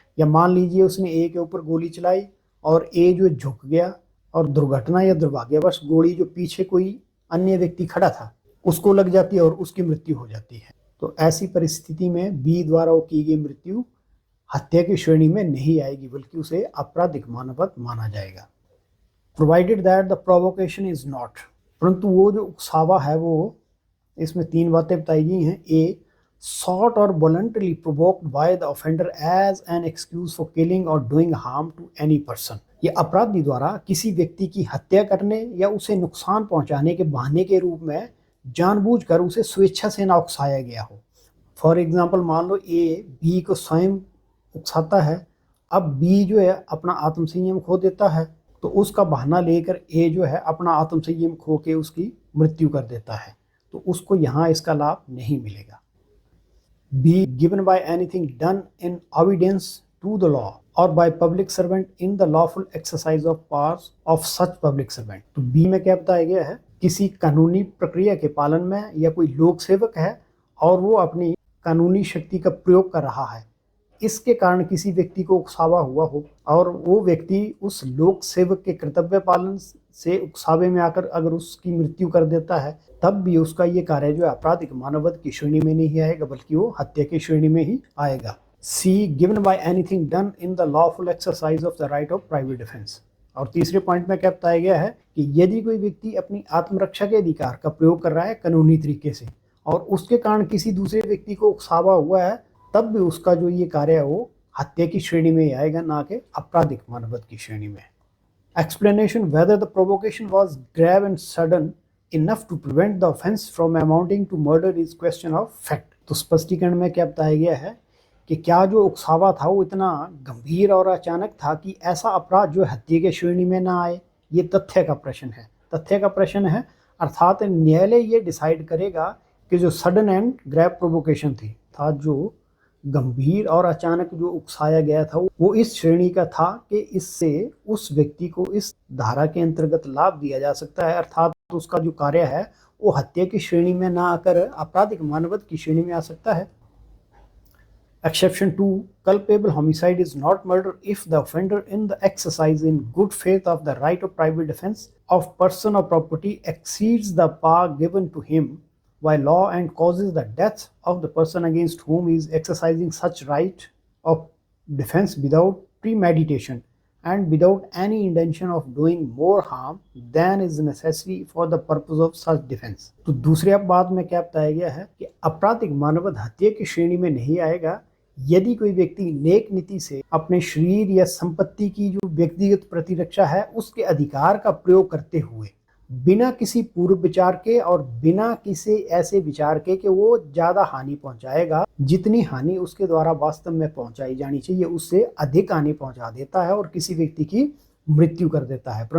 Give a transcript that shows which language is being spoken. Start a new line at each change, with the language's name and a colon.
Hindi: या मान लीजिए उसने ए के ऊपर गोली चलाई और ए जो झुक गया और दुर्घटना या दुर्भाग्यवश गोली जो पीछे कोई अन्य व्यक्ति खड़ा था उसको लग जाती है और उसकी मृत्यु हो जाती है। तो ऐसी परिस्थिति में बी द्वारा वो की गई मृत्यु हत्या की श्रेणी में नहीं आएगी, बल्कि उसे आपराधिक मानवत माना जाएगा,
English: Provided that the provocation is not.
Hindi: परंतु वो जो उकसावा है वो, इसमें 3 बातें बताई गई हैं।
English: A sought or voluntarily provoked by the offender as an excuse for killing or doing harm to any person।
Hindi: ये अपराधी द्वारा किसी व्यक्ति की हत्या करने या उसे नुकसान पहुंचाने के बहाने के रूप में जानबूझकर उसे स्वेच्छा से ना उकसाया गया हो।
English: for example,
Hindi: मान लो ए बी को स्वयं उकसाता है, अब बी जो है अपना आत्म संयम खो देता है, तो उसका बहाना लेकर ए जो है अपना आत्म संयम खो के उसकी मृत्यु कर देता है, तो उसको यहाँ इसका लाभ नहीं मिलेगा।
English: be given by anything done in obedience to the law or by public servant in the lawful exercise of powers of such public servant।
Hindi: तो बी में क्या बताया गया है, किसी कानूनी प्रक्रिया के पालन में या कोई लोक सेवक है और वो अपनी कानूनी शक्ति का प्रयोग कर रहा है, इसके कारण किसी व्यक्ति को उकसावा हुआ हो और वो व्यक्ति उस लोक सेवक के कर्तव्य पालन से उकसावे में आकर अगर उसकी मृत्यु कर देता है, तब भी उसका ये कार्य जो है आपराधिक मानवत की श्रेणी में नहीं आएगा, बल्कि वो हत्या की श्रेणी में ही आएगा।
English: C given by anything done in the lawful exercise of the right of private defence.
Hindi: और तीसरे पॉइंट में क्या बताया गया है कि यदि कोई व्यक्ति अपनी आत्मरक्षा के अधिकार का प्रयोग कर रहा है कानूनी तरीके से और उसके कारण किसी दूसरे व्यक्ति को उकसावा हुआ है, तब भी उसका जो ये कार्य है वो हत्या की श्रेणी में आएगा, ना कि आपराधिक मानवत की श्रेणी में।
English: Explanation whether the provocation was grave and sudden enough to prevent the offense from amounting to murder is question of fact।
Hindi: तो स्पष्टीकरण में क्या बताया गया है कि क्या जो उकसावा था वो इतना गंभीर और अचानक था कि ऐसा अपराध जो हत्या के श्रेणी में ना आए, ये तथ्य का प्रश्न है। तथ्य का प्रश्न है, अर्थात न्यायालय ये डिसाइड करेगा कि जो
English: sudden and grave provocation
Hindi: थी, था जो गंभीर और अचानक जो उकसाया गया था वो इस श्रेणी का था कि इससे उस व्यक्ति को इस धारा के अंतर्गत लाभ दिया जा सकता है, अर्थात उसका जो कार्य है वो हत्या की श्रेणी में ना आकर आपराधिक मानवत की श्रेणी में आ सकता है।
English: Exception 2, culpable homicide is not murder if the offender in the exercise in good faith of the right of private defense of person or property exceeds the power given to him by law and causes the death of the person against whom he is exercising such right of defense without premeditation and without any intention of doing more harm than is necessary for the purpose of such defense।
Hindi: तो दूसरी बात में क्या बताया गया है कि आपराधिक मानवत हत्या की श्रेणी में नहीं आएगा यदि कोई व्यक्ति नेक नीति से अपने शरीर या संपत्ति की जो व्यक्तिगत प्रतिरक्षा है उसके अधिकार का प्रयोग करते हुए बिना किसी पूर्व विचार के और बिना किसी ऐसे विचार के कि वो ज्यादा हानि पहुंचाएगा, जितनी हानि उसके द्वारा वास्तव में पहुंचाई जानी चाहिए उससे अधिक हानि पहुंचा देता है और किसी व्यक्ति की मृत्यु कर देता है।